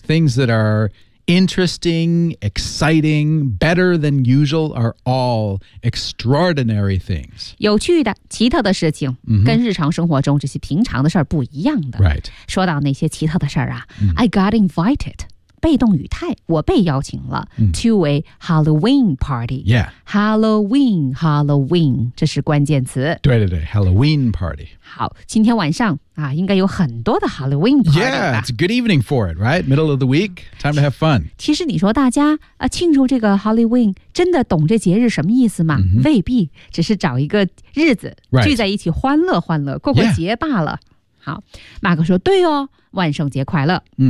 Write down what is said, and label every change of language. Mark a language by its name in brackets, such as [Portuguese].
[English] Things that are interesting, exciting, better than usual are all extraordinary things. [Chinese] 有趣的、奇特的事情、跟日常生活中这些平常的事儿不一样的。 [English] Right. [Chinese] 说到那些奇特的事儿啊、 [English] I got invited, [Chinese] 被动语态我被邀请了、 [English] to a Halloween party. Yeah. [Chinese] Halloween, Halloween, 这是关键词。对对对 Halloween party. 好今天晚上、应该有很多的 Halloween party [English] Yeah, it's a good evening for it, right? Middle of the week, time to have fun [Chinese] 其实你说大家、庆祝这个 Halloween 真的懂这节日什么意思吗、未必只是找一个日子、聚在一起欢乐欢乐过过节罢了、好马克说对哦万圣节快乐、